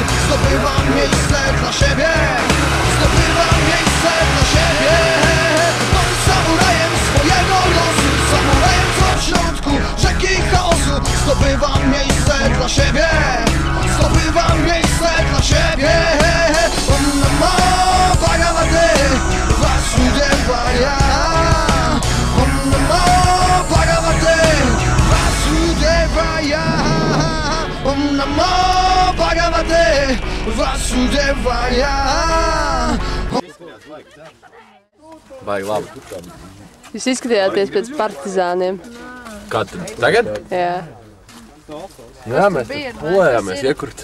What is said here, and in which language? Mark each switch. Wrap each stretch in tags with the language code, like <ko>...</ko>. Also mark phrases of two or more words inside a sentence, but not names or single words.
<pl>Zdobywam miejsce dla siebie, zdobywam miejsce dla siebie. Bądź samurajem swojego losu, samurajem co w środku rzeki chaosu. Zdobywam miejsce dla siebie, zdobywam miejsce dla siebie.</pl> <sa>Om Namo Bhagavate Vasudevaya. Om Namo Bhagavate Vasudevaya. Om Namo Bhagavate Vasudevaya.</sa> <lv>Baigi labi. Jūs izskatījāties pēc partizāniem. Kā tad? Tagad? Jā. Jā, mēs pulējāmies iekurt.</lv>